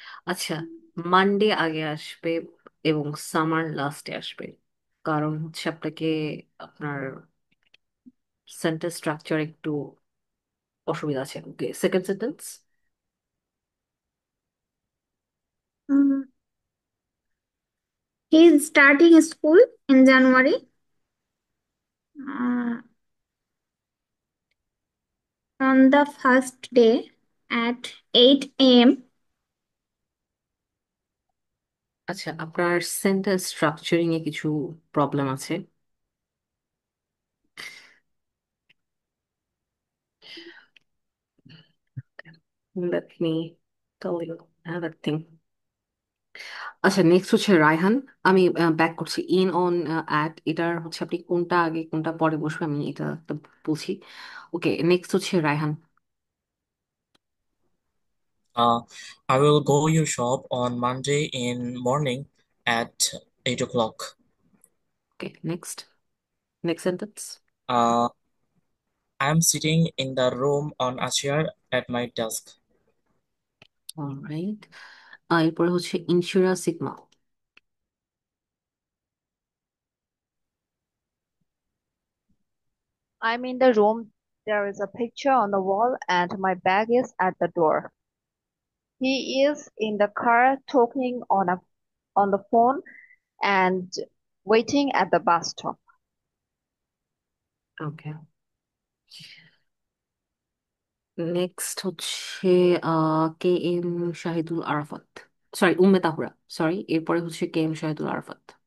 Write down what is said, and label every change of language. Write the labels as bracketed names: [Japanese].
[Bangla] আচ্ছা, মানডে আগে আসবে এবং সামার লাস্টে আসবে, কারণ হচ্ছে আপনাকে আপনার সেন্টেন্স স্ট্রাকচার একটু অসুবিধা আছে। [English] Okay, second sentence. Mm, he is starting school in January uh, on the first day at 8 a.m. [Bangla] আচ্ছা, আপনার সেন্টেন্স স্ট্রাকচারিং এ কিছু প্রবলেম আছে। [English] Let me tell you another thing. [Bangla] আচ্ছা, নেক্সট হচ্ছে রায়হান। আমি ব্যাক করছি। ইন অন অ্যাট, এটার হচ্ছে আপনি কোনটা আগে কোনটা পরে বসবে আমি এটা তো বলছি। ওকে, নেক্সট হচ্ছে Raihan. [English] Uh, I will go your shop on Monday in morning at 8 o'clock. Okay, next next sentence. Uh, I am sitting in the room on a chair at my desk. [Bangla] Alright, এরপরে হচ্ছে ইনসুরা sigma. [English] I'm in the room. There is a picture on the wall, and my bag is at the door. He is in the car talking on the phone and waiting at the bus stop. [Bangla] Okay, next হচ্ছে K M Shahidul Arafat, sorry Umme Tahura, sorry, এরপরে হচ্ছে K M Shahidul Arafat.